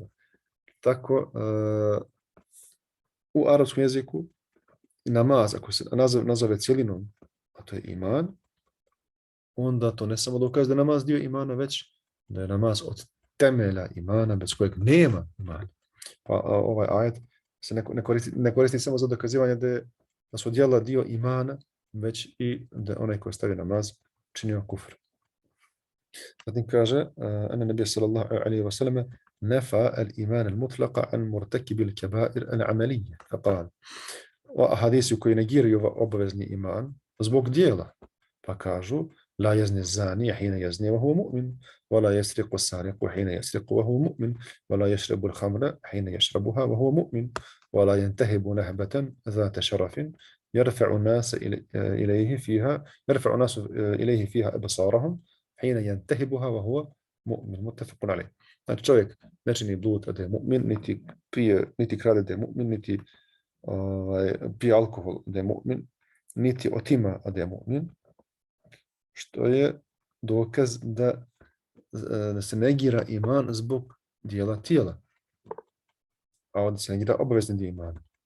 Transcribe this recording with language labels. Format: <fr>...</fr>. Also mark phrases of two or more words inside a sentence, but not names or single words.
<bs>Tako, u arapskom jeziku namaz, ako se nazove cijelinom, a to je iman, onda to ne samo dokaz da je namaz dio imana, već da je namaz od temelja imana, bez kojeg nema imana. Pa ovaj ajet se ne koristi samo za dokazivanje da su djela dio imana, već i da onaj koji stavi namaz činio kufr. Zatim kaže,</bs> <ar>أن النبي صلى الله عليه وسلم نفى الإيمان المطلق عن مرتكبي الكبائر العملية. Faqal.</ar> <bs>Hadisi koji negiraju obavezni iman zbog dijela. Pa kažu,</bs> <ar>لا يزني الزاني حين يزني وهو مؤمن ولا يسرق السارق حين يسرق وهو مؤمن ولا يشرب الخمر حين يشربها وهو مؤمن ولا ينتهب نهبة ذات شرف يرفع الناس إليه فيها أبصارهم حين ينتهبها وهو مؤمن متفق عليه.</ar> <bs>Znači čovjek ne čini blud, a da je mu'min, niti krade da je mu'min, niti pije alkohol da je mu'min, niti otima da je mu'min, što je dokaz da se negira iman zbog dijela tijela, a ovdje se negira obavezni dio imana.</bs>